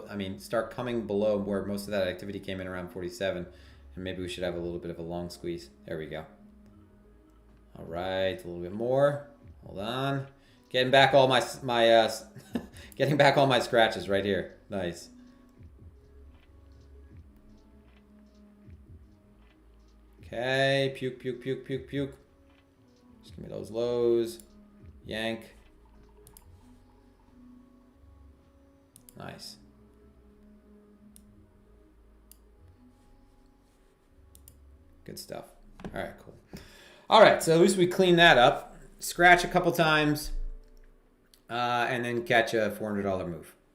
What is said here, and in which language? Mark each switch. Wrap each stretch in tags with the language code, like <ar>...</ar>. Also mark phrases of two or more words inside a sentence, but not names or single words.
<en>I mean, start coming below where most of that activity came in around 47. And maybe we should have a little bit of a long squeeze. There we go. All right, a little bit more. Hold on. Getting back all my getting back all my scratches right here. Nice. Okay, puke, puke, puke, puke, puke. Just give me those lows. Yank. Nice. Good stuff. All right, cool. All right, so at least we clean that up. Scratch a couple times, and then catch a $400 move.</en>